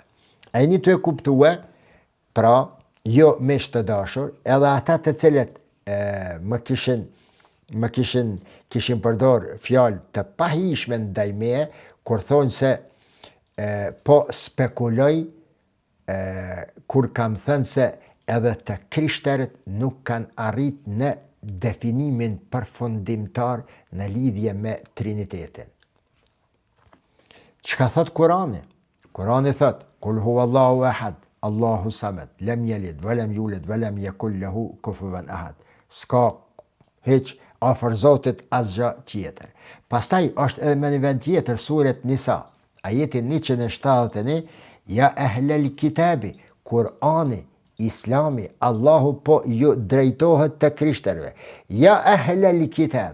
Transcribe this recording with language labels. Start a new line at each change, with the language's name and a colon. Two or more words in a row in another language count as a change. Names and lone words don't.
Albanian: A jeni të e kuptue, pra, jo miq të dashur, edhe ata të cilët më kishin përdor fjalë të pahishme ndaj meje, kur thonë se po spekuloj, kur kam thënë se edhe të krishterët nuk kanë arrit në definimin përfundimtar në lidhje me Trinitetin. Çka thot Kurani? Kurani thot,
Arabic: قل هو الله أحد، الله الصمد، لم يلد، ولم يولد، ولم يكن له كفوا أحد.
Albanian: S'ka hiç afër Zotit asgjë tjetër. Pastaj është edhe me një vend tjetër suret Nisa, ajeti 171,
Arabic: يا أهل الكتاب,
Albanian: Kurani, Islami, Allahu po ju drejtohet të krishterëve.
Arabic: يا أهل الكتاب.